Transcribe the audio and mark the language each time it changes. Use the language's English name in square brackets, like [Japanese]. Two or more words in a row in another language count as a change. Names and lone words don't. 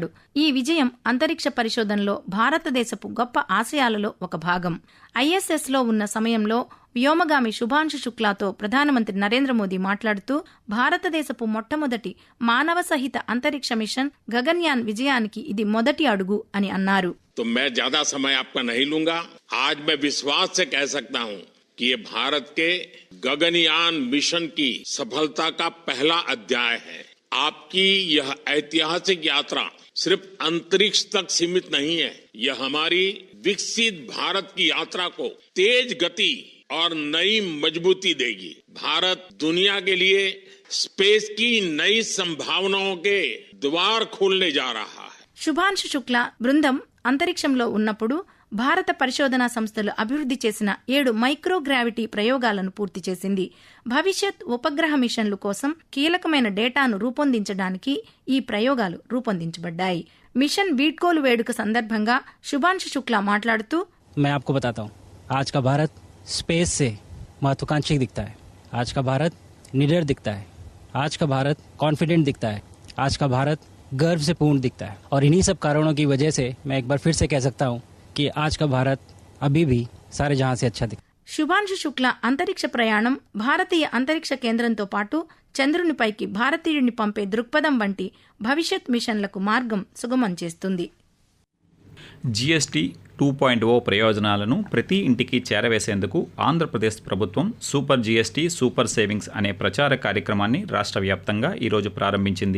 [Telugu] ఈ విజయం అంతరిక్ష పరిశోధనలో భారతదేశపు గొప్ప ఆశయాలలో ఒక భాగం. ఐఎస్ఎస్లో ఉన్న సమయంలో వ్యోమగామి శుభాంశు శుక్లాతో ప్రధానమంత్రి నరేంద్ర మోదీ మాట్లాడుతూ భారతదేశపు మొట్టమొదటి మానవ సహిత అంతరిక్ష మిషన్ గగన్యాన్ విజయానికి ఇది మొదటి అడుగు అని అన్నారు. [Hindi] तो मैं ज्यादा समय आपका नहीं लूंगा. आज मैं विश्वास से कह सकता हूं कि ये भारत के गगनयान मिशन की सफलता का पहला अध्याय है. आपकी यह ऐतिहासिक यात्रा सिर्फ अंतरिक्ष तक सीमित नहीं है. यह हमारी विकसित भारत की यात्रा को तेज गति और नई मजबूती देगी. भारत दुनिया के लिए स्पेस की नई संभावनाओं के द्वार खोलने जा रहा है. [Telugu] శుభాంశు శుక్లా బృందం అంతరిక్షంలో ఉన్నప్పుడు భారత పరిశోధనా సంస్థలు అభివృద్ధి చేసిన 7 మైక్రోగ్రావిటీ ప్రయోగాలను పూర్తి చేసింది. భవిష్యత్ ఉపగ్రహ మిషన్లు కోసం కీలకమైన డేటాను రూపొందించడానికి ఈ ప్రయోగాలు రూపొందించబడ్డాయి. మిషన్ వీడ్కోలు వేడుక సందర్భంగా శుభాంశు శుక్లా మాట్లాడుతూ [Hindi] मैं आपको बताता हूँ, आज का भारत स्पेस से महत्वाकांक्षी दिखता है. आज का भारत निडर दिखता है. आज का भारत कॉन्फिडेंट दिखता है. आज का भारत गर्व से पूर्ण दिखता है. और इन्हीं सब कारणों की वजह से मैं एक बार फिर से कह सकता हूँ कि आज का भारत अभी भी सारे जहां से अच्छा दिखता है. [Telugu] శుభాంశు శుక్లా అంతరిక్ష ప్రయాణం భారతీయ అంతరిక్ష కేంద్రంతో పాటు చంద్రునిపైకి భారతీయుడిని పంపే దృక్పథం వంటి భవిష్యత్ మిషన్లకు మార్గం సుగమం చేస్తుంది. జీఎస్టీ 2.0 ప్రయోజనాలను ప్రతి ఇంటికి చేరవేసేందుకు ఆంధ్రప్రదేశ్ ప్రభుత్వం సూపర్ జీఎస్టీ సూపర్ సేవింగ్స్ అనే ప్రచార కార్యక్రమాన్ని రాష్ట్ర వ్యాప్తంగా ఈరోజు ప్రారంభించింది.